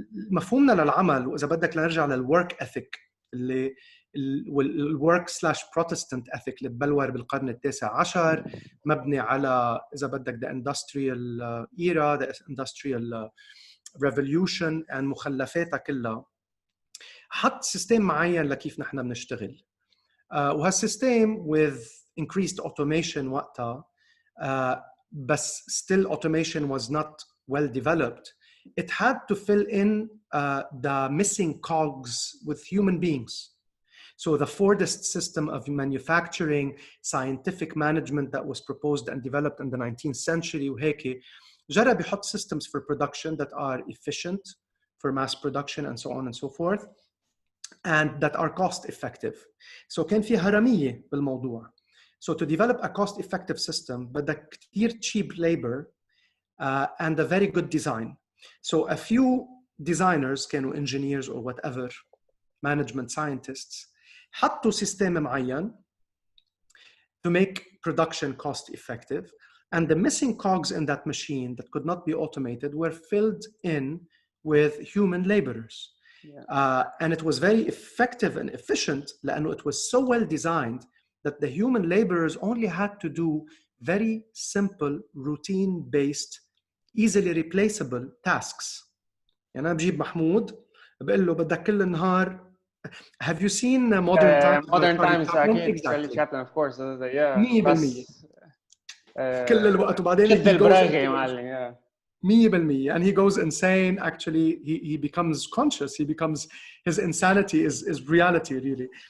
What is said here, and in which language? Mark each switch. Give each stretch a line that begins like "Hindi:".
Arabic: مفهومنا للعمل، وإذا بدك نرجع للwork ethic اللي والwork / Protestant ethic اللي تبلور بالقرن التاسع عشر، مبني على إذا بدك
English: the industrial era, the industrial revolution
Arabic: and مخلفاتها كلها، حط سيستم معين لكيف نحن بنشتغل.
English: وهالسيستم with increased automation وقتها، بس still automation was not well developed. It had to fill in the missing cogs with human beings. So the Fordist system of manufacturing, scientific management that was proposed and developed in the 19th century
Arabic: وهيك جرب يحط
English: systems for production that are efficient for mass production and so on and so forth and that are cost effective.
Arabic: So كان في هرمية بالموضوع.
English: So to develop a cost effective system
Arabic: بدك كتير
English: cheap labor and a very good design. So a few designers كانوا engineers or whatever management scientists
Arabic: حطوا سيستم معين
English: to make production cost effective, and the missing cogs in that machine that could not be automated were filled in with human laborers. Yeah. And it was very effective and efficient لأنه it was so well designed that the human laborers only had to do very simple routine-based easily replaceable tasks.
Arabic: يعني أنا بجيب محمود بقول له بدك كل النهار.
English: Have you seen Modern Times? Modern Times
Arabic: أكيد.
English: Charlie Chaplin of course. Yeah.
Arabic: 100%. كل الوقت وبعدين كذب البراغي يا معلم.
English: 100%. And he goes insane. Actually, he becomes conscious. He becomes, his insanity is reality really.